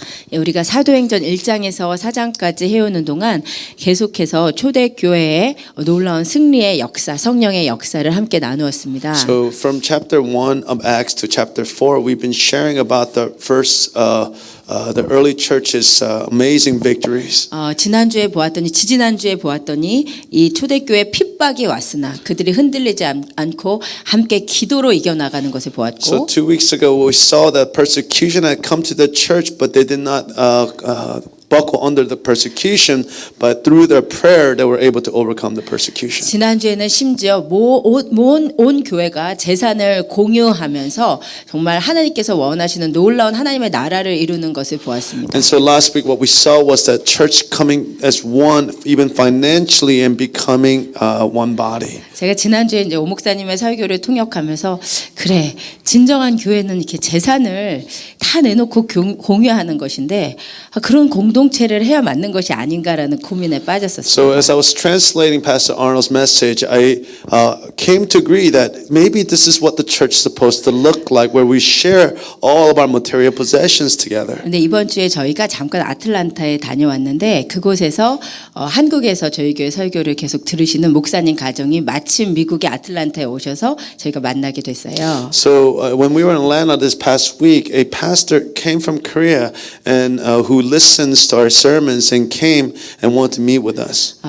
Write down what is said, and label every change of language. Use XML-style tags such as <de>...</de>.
<ko>우리가 사도행전 1장에서 4장까지 해오는 동안 계속해서 초대교회의 놀라운 승리의 역사, 성령의 역사를 함께 나누었습니다.</ko> <en>So from chapter 1 of Acts to chapter 4, we've been sharing about the first, the early church's amazing victories.</en> <ko>지난주에 보았더니 지지난주에 보았더니 이 초대교회 핍박이 왔으나 그들이 흔들리지 않고 함께 기도로 이겨나가는 것을</ko> <en>So</en> <ko>보았고</ko> <en>2 weeks ago, we saw that persecution had come to the church, but they did not buckle under the persecution, but through their prayer, they were able to overcome the persecution.</en> <ko>지난주에는 심지어 온 교회가 재산을 공유하면서 정말 하나님께서 원하시는 놀라운 하나님의 나라를 이루는 것을 보았습니다.</ko> <en>And so last week, what we saw was that church coming as one, even financially, and becoming one body.</en> <ko>제가 지난주에 이제 오 목사님의 설교를 통역하면서 그래 진정한 교회는 이렇게 재산을 다 내놓고 공유하는 것인데 그런 공동체를 해야 맞는 것이 아닌가라는 고민에 빠졌었어요.</ko> <en>So as I was translating Pastor Arnold's message, I came to agree that maybe this is what the church is supposed to look like, where we share all of our material possessions together.</en> <ko>근데 이번 주에 저희가 잠깐 아틀란타에 다녀왔는데 그곳에서 한국에서 저희 교회 설교를 계속 들으시는 목사님 가정이 마침 미국의 아틀란타에 오셔서 저희가 만나게 됐어요.</ko> <en>So when we were in Atlanta this past week, a pastor came from Korea and who listens to our sermons and came and wanted to meet with us.</en>